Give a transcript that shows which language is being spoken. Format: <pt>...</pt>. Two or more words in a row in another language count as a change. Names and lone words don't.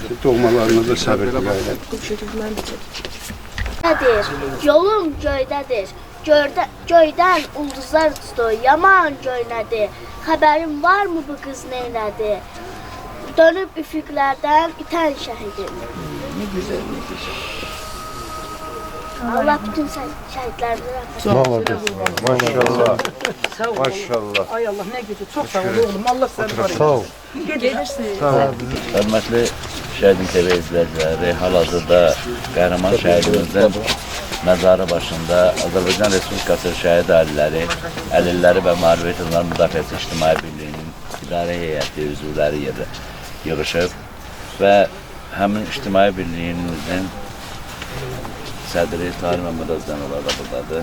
<az>Doğmalarınızda səbir diləyilə. Yolum göydədir. Göydən ulduzlar uçdu, yaman göynədi. Xəbərin varmı bu qız neynədi? Dönüb üfüqlərdən itən şəhidim.</az> <tr>Ne güzel, ne güzel.</tr> <az>Allah bütün şəhidlərimizə rəhmət Maşallah. Maşallah. Sağ ol. Maşallah.</az> <tr>Ay Allah ne güzel. Çok sağ ol oğlum. Allah seni var.</tr> <az>Sağ ol. Gedirsiniz. Hörmətli Şəhidin TV izləyiciləri, hal-hazırda qəhrəman şəhidimizin məzarı başında Azərbaycan Respublikası şəhid ailələri, əlilləri və müharibə edenlər müdafiəsi İctimai Birliyinin idarə heyəti üzvləri yığışıb və həmin İctimai Birliyimizin sədri Tahir Məmməd Özcanova da buradadır.</az>